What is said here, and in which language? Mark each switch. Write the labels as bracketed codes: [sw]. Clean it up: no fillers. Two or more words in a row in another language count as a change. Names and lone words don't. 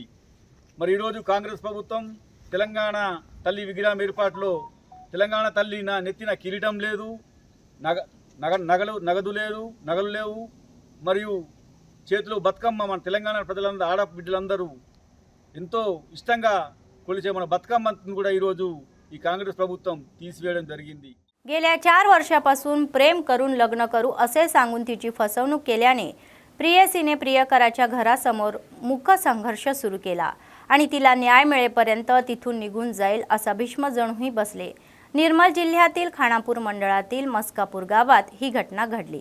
[te] మరి ఈరోజు కాంగ్రెస్ ప్రభుత్వం తెలంగాణ తల్లి విగ్రహం ఏర్పాటులో తెలంగాణ తల్లి నెత్తిన కిరీటం లేదు, నగలు లేవు, మరియు చేతిలో బతుకమ్మ మన తెలంగాణ ప్రజలందరూ ఆడబిడ్డలందరూ ఎంతో ఇష్టంగా కొలిచే మన బతుకమ్మను కూడా ఈరోజు ఈ काँग्रेस ప్రభుత్వం తీసివేయడం జరిగింది। [mr] गेल्या 4 वर्षापासून प्रेम करून लग्न करू असे सांगून तिची फसवणूक केल्याने प्रियसीने प्रियकराच्या घरासमोर मुख्य संघर्ष सुरू केला आणि तिला न्याय मिळेपर्यंत तिथून निघून जाईल असा भीष्म जणूही बसले। निर्मल जिल्ह्यातील खानापूर मंडळातील मस्कापूर गावात ही घटना घडली।